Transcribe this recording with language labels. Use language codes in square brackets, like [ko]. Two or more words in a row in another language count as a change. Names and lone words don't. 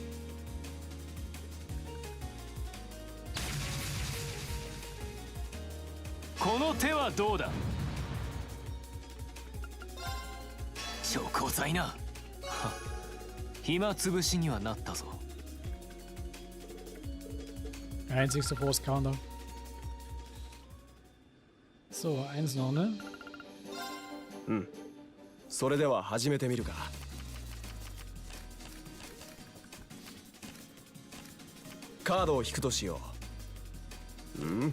[ja] この手はどうだ。チョコ材な。暇つぶしにはなったぞ。 [de] Einzigste Force-Counter. So, eins noch, ne? [ja] うん。それでは始めてみるか。カードを引くとしよう。うん？